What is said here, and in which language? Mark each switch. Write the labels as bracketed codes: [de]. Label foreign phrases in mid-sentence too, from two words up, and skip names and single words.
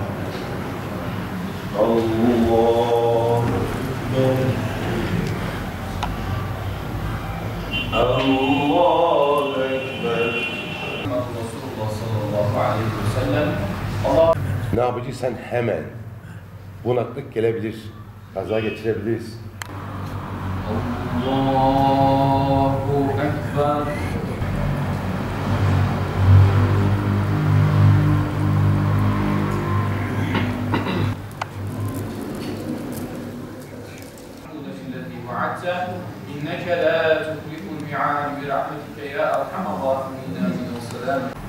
[ar] الله أكبر. رسول الله صلى الله عليه وسلم. [tr] Ne yapacaksan hemen bunaklık gelebilir, kaza getirebiliriz. [ar] الله أكبر. إنك لا تخلف الميعاد برحمتك يا أرحم الراحمين آمين والسلام.